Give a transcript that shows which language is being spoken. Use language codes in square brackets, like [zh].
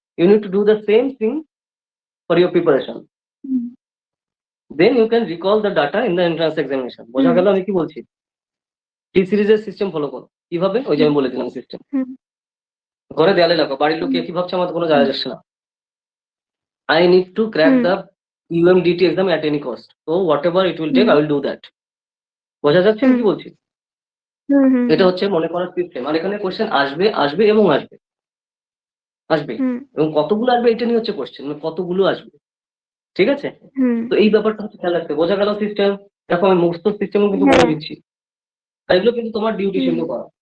[en] You need to do the same thing for your preparation, then you can recall the data in the entrance examination. [bn] বোঝা গেল আমি কি বলছি? টি সিরিজের system follow করো, কিভাবে? ওই যে আমি বলেছিলাম সিস্টেম। ঘরে দেয়ালে লাগো, বাড়ির লোক কে কি ভাবছে আমার কোনো যায় আসে না। [en] I need to crack the UMDT exam at any cost. So whatever it will take, I will do that. [bn] বোঝা যাচ্ছে আমি কি বলছি? এটা হচ্ছে মনে করার সিস্টেম। আর এখানে কোশ্চেন আসবে আসবে এবং আসবে আসবে, এবং কতগুলো আসবে এটা নিয়ে হচ্ছে কোশ্চেন, মানে কতগুলো আসবে, ঠিক আছে? তো এই ব্যাপারটা হচ্ছে খেয়াল রাখতে। বোঝা গেল সিস্টেম? দেখো আমি মুখস্থ সিস্টেমও কিন্তু বলে দিচ্ছি, আর এগুলো কিন্তু তোমার ডিউটি সেগুলো করা।